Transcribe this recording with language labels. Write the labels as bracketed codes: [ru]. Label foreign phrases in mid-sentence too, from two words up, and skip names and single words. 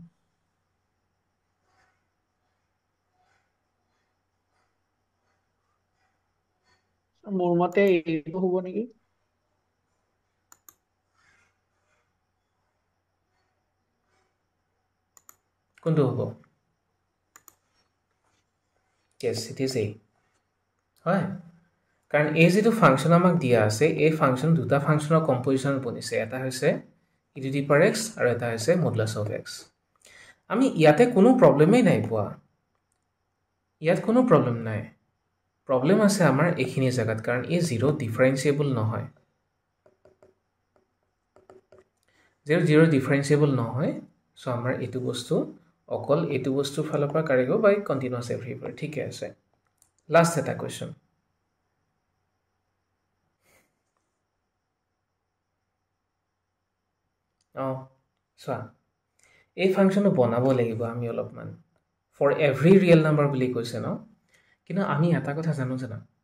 [as] মোৰ মতে এইটো হ'ব নেকি কোনটো হ'ব [en] yes it is a [as] হয় কাৰণ এই যেটো ফাংশন আমাক দিয়া আছে এই ফাংশন দুটা ফাংশনৰ কম্পোজিশন বনিছে এটা হৈছে [en] e to the power x [as] আৰু এটা হৈছে [en] modulus of x [as] আমি ইয়াতে কোনো প্ৰবলেমই নাই পোৱা ইয়াত কোনো প্ৰবলেম নাই প্ৰবলেম আছে আমাৰ এইখিনি জাগাত কাৰণ এই [en] zero differentiable [as] নহয় [en] zero differentiable [as] নহয় সো আমাৰ এটো বস্তু অকল এটো বস্তু ফালৰ পৰা কাৰেক্ট হ'ব [en] by continuous everywhere [as] ঠিক আছে লাষ্ট এটা কোৱেশ্চন চোৱা এই ফাংশনটো বনাব লাগিব আমি অলপমান [en] for every real number [as] বুলি কৈছে ন কিন্তু আমি এটা কথা জানো জানা